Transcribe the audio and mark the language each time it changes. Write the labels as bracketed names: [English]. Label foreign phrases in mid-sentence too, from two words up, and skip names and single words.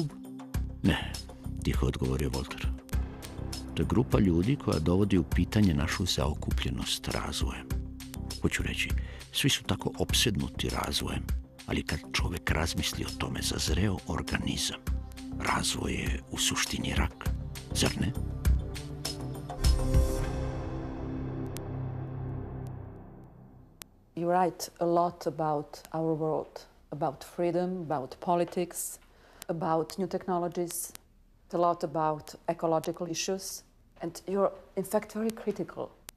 [Serbian] Ne, tiho odgovorio Walter. To je grupa ljudi koja dovodi u pitanje našu zaokupljenost razvojem. Hoću reći, svi su tako opsednuti razvojem, ali kad čovjek razmisli o tome, zazreo organizam. Razvoj je u suštini rak, zar ne? [English] You write a lot about our world, about freedom, about politics, about new technologies, a lot about ecological issues, and you're in fact very critical.